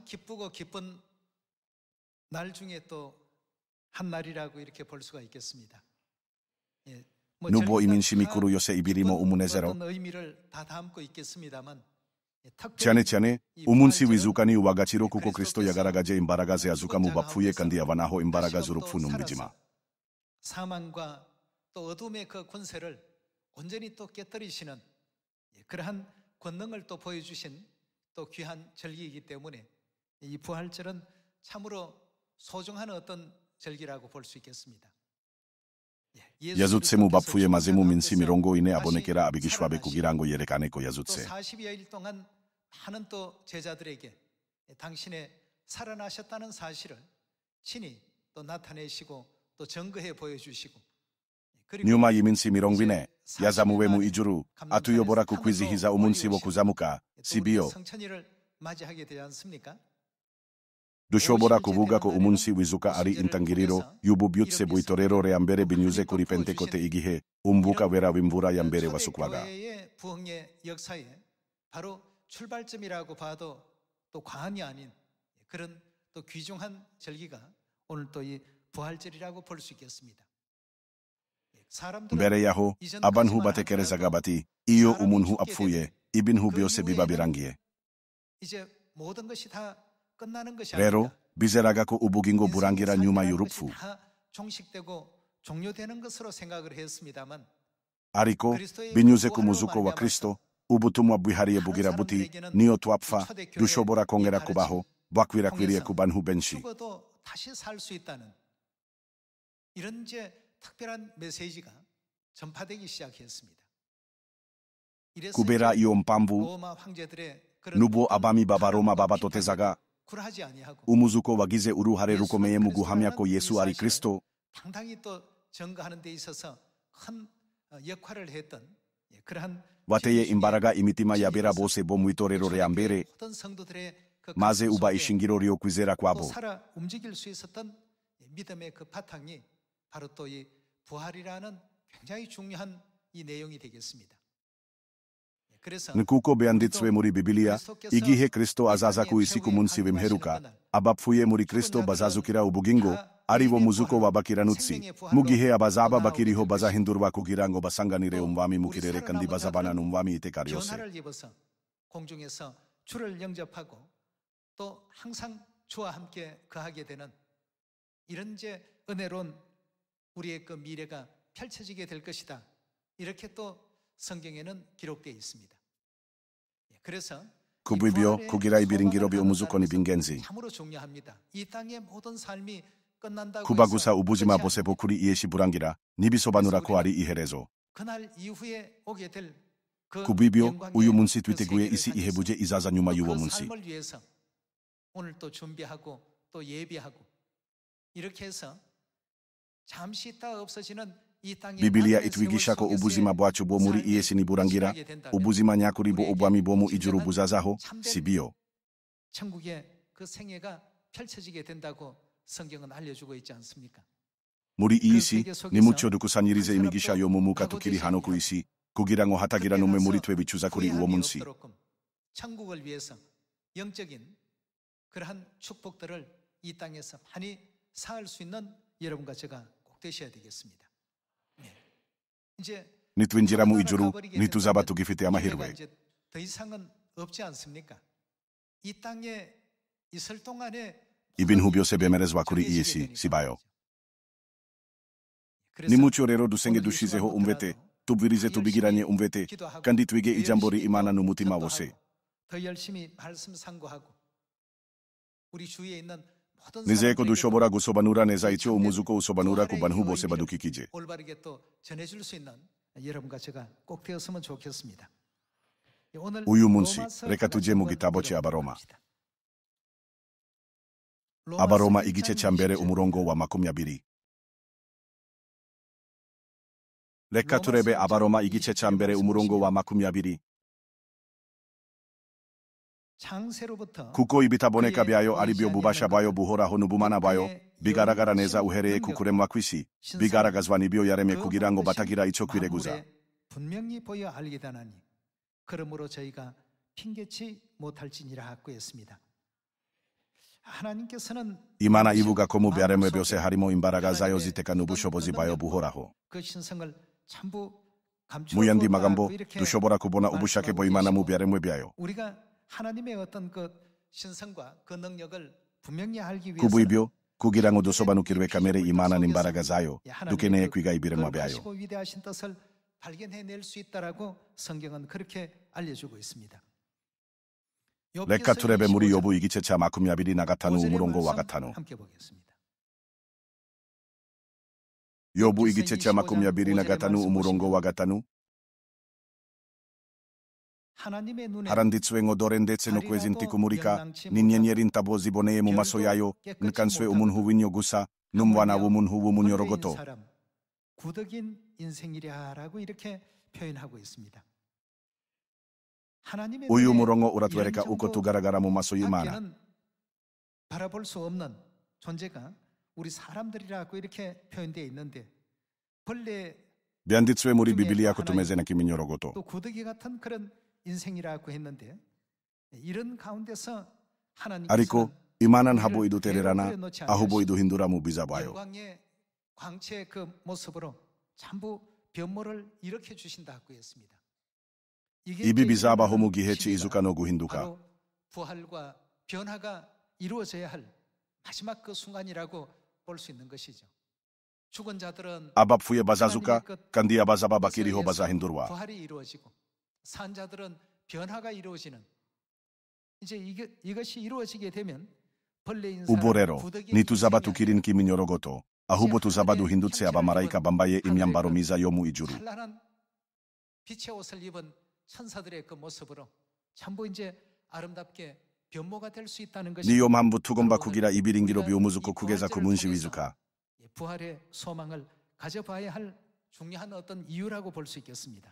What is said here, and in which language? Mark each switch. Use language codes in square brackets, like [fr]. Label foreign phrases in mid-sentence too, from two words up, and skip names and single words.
[rw] Nubwo iminsi mikuru yose ibirimo umunezero, cyane cyane umunsi w'izuka ni uw'agaciro kuko Kristo yagaragaje imbaraga ze azuka mu bapfuye kandi abanaho imbaraga z'urupfu n'umwijima. [ko] 사망과 또 어둠의 그 권세를 온전히 또 깨뜨리시는 그러한 권능을 또 보여주신 또 귀한 절기이기 때문에 이 부활절은 참으로 소중한 어떤 절기라고 볼 수 있겠습니다. [rw] yazutse mu bapfuye maze mu minsi 40 abonekera abigishwa be kugira ngo yerekane ko yazutse. [ko] 40여일 동안 많은 또 제자들에게 당신의 살아나셨다는 사실을 친히 또 나타내시고 또 증거해 보여주시고 [rw] nyuma y'iminsi 40 yazamuwe mu ijuru atuyobora ku kwizihiza umunsi wo kuzamuka, sibyo? [ko] 성천일을 맞이하게 되지 않습니까? [rw] Dushobora kuvuga ko umunsi w'izuka ari intangiriro y'ububyutse bw'itorero rya mbere binyuze kuri Pentekote igihe umwuka wera w'imvura ya mbere wasukwaga. [ko] 부흥의 역사에 바로 출발점이라고 봐도 또 과언이 아닌 그런 또 귀중한 절기가 오늘 또 이 부활절이라고 볼 수 있겠습니다. [rw] mbere yaho abantu batekerezaga bati iyo umuntu apfuye ibintu byose biba birangiye. Rero bizeraga ko ubugingo burangira nyuma y'urupfu. Ariko binyuze ku muzuko wa Kristo ubutumwa bwihariye bugira buti niyo twapfa dushobora kongera kubaho bwakwirakwiriye ku bantu benshi. [ko] 이런 이제 특별한 메시지가 전파되기 시작했습니다. [rw] kubera iyo mpamvu nubwo abami b'Abaroma babatotezaga, umuzuko wagize uruhare rukomeye mu guhamya ko Yesu ari Kristo. [ko] 당당히 또 증거하는 데 있어서 큰 역할을 했던 그러한 [rw] wateye imbaraga imitima y'abera bose bo mu itorero rya mbere maze uba ishingiro ryo kwizera kwabo. [ko] 살아 움직일 수 있었던 믿음의 그 바탕이 바로 또 이 부활이라는 굉장히 중요한 이 내용이 되겠습니다. [rw] Nkuko byanditswe muri Bibiliya, igihe Kristo azaza ku isi ku munsi w'imperuka, abapfuye muri Kristo bazazukira ubugingo, ari bo muzuko w'abakiranutsi. Mu gihe abazaba bakiriho bazahindurwa kugira ngo basanganire umwami mu kirere kandi bazabana n'umwami iteka ryose. [ko] 공중에서 주를 영접하고 또 항상 주와 함께 거하게 되는 이런 이제 은혜로운 우리의 그 미래가 펼쳐지게 될 것이다. 이렇게 또 성경에는 기록되어 있습니다. 그래서 [rw] kubw'ibyo kugira ibiringiro by'umuzuko ni by'ingenzi. [ko] 참으로 중요합니다. 이 땅의 모든 삶이 끝난다고 [rw] kuba gusa ubuzima bwose bwo kuri iyi si burangira ntibisobanura ko ari iherezo. [ko] 그날 이후에 오게 될 그 [rw] kubw'ibyo uyu munsi twiteguye isi ihebuje izaza nyuma y'uwo munsi. [ko] 삶을 위해서 오늘 또 준비하고 또 예비하고 이렇게 해서 잠시 있다 없어지는 이 땅에 [rw] Bibiliya itwigisha ko ubuzima bwacu bwo muri iyi si niburangira, ubuzima nyakuri bwo ubwami bwo mu ijuru buzazaho, sibyo? [ko] 천국의 그 생애가 펼쳐지게 된다고 성경은 알려주고 있지 않습니까? [rw] muri iyi si nimucyo dukusanyirize imigisha yo mu mwuka tukiri hano ku isi kugira ngo hatagira n'umwe muri twe bicuza kuri uwo munsi. [ko] 천국을 위해서 영적인 그러한 축복들을 이 땅에서 많이 쌓을 수 있는 여러분과 제가 꼭 되셔야 되겠습니다. 이제 [rw] nitwinjira mu ijuru ntituzaba tugifite amahirwe. [ko] 더 이상은 없지 않습니까? 이 땅에 있을 동안에 [rw] ibintu byose bemerezwa kuri iyi si sibayo. nimucyo rero dusenge dushizeho umwete, tubwirize tubigiranye umwete kandi twige ijambo ry'Imana n'umutima wose. [ko] 더 열심히 말씀 상고하고 우리 주위에 있는 [rw] nizeye ko dushobora gusobanura neza icyo umuzuko usobanura ku bantu bose badukikije. [ko] 올바르게 또 전해줄 수 있는 여러분과 제가 꼭 되었으면 좋겠습니다. [rw] uyu munsi reka tujye mu gitabo cy'Abaroma. Abaroma igice cya mbere umurongo wa 20. reka turebe Abaroma igice cya mbere umurongo wa 20. [ko] 창세로부터 [rw] Kuko ibitaboneka byayo ari byo bubasha bwayo buhoraho n'ubumana bwayo bigaragara neza uhereye ku kuremwa kw'isi bigaragazwa n'ibyo yaremye kugira ngo batagira icyo kwireguza. [ko] 분명히 보여 알게 되나니 그러므로 저희가 핑계치 못할지니라 하고 했습니다. 하나님께서는 [rw] Imana ivuga ko mu byaremwe byose harimo imbaraga zayo zitekana ubushobozi bwayo buhoraho. [ko] 그 신성을 전부 [rw] Mu yandi magambo, [ko] 감추고 이렇게 [rw] dushobora kubona ubushake bw'Imana mu byaremwe byayo. [ko] 우리가 하나님의 어떤 그 신성과 그 능력을 분명히 알기 [rw] Ku [ko] 위해서 [rw] bw'ibyo, kugira ngo dusobanukirwe kamere Imana n'imbaraga zayo, dukeneye kwiga ibiremwa byayo. [ko] 거룩하시고 위대하신 뜻을 발견해낼 수 있다라고 성경은 그렇게 알려주고 있습니다. [rw] Reka turebe muri Yobu igice cya 25 umurongo wa 5. [ko] 함께 보겠습니다. [rw] Yobu igice cya 25 umurongo wa 5. [ko] 하나님의 눈에 [rw] Haranditswe ngo dore ndetse no kwezi ntikumurika n'inyenyeri ntabo ziboneye mu maso yayo nkanswe umuntu w'inyo gusa n'umwana w'umuntu w'umunyorogoto. [ko] 구덕인 인생이라고 이렇게 표현하고 있습니다. 하나님의 [rw] Uyu [ko] 눈에 [rw] murongo uratwereka [ko] 이런 [rw] uko [ko] 정도 [rw] tugaragara mu maso y'Imana. [ko] 밖에는 바라볼 수 없는 존재가 우리 사람들이라고 이렇게 표현되어 있는데 본래 [rw] Byanditswe muri Bibiliya ko tumeze nk'iminyorogoto. [ko] 또 구더기 같은 그런 인생이라고 했는데 이런 가운데서 [rw] Ariko [ko] 하나님께서는 [rw] Imana ntabwo idutererana ahubwo iduhindura mu bwiza bwayo. [ko] 영광의 광채의 그 모습으로 전부 변모를 일으켜 주신다고 했습니다. [rw] Ibi bizabaho mu gihe cy'izuka no guhinduka. [ko] 바로 부활과 변화가 이루어져야 할 마지막 그 순간이라고 볼 수 있는 것이죠. 죽은 자들은 [rw] Abapfuye bazazuka kandi abazaba bakiriho bazahindurwa. [ko] 부활이 이루어지고 산 자들은 변화가 이루어지는 이제 이것이 이루어지게 되면 벌레인 [rw] Ubu [ko] 사람 [rw] rero [ko] 구더기 [rw] ntituzaba [ko] 인생이 [rw] tukiri nk'iminyorogoto ahubwo tuzaba duhindutse abamarayika bambaye imyambaro myiza yo mu ijuru. [ko] 찬란한 빛의 옷을 입은 천사들의 그 모습으로 전부 이제 아름답게 변모가 될 수 있다는 것이 [rw] Niyo mpamvu tugomba kugira ibiringiro by'umuzuko kugeza ku munsi w'izuka. [ko] 부활의 소망을 가져봐야 할 중요한 어떤 이유라고 볼 수 있겠습니다.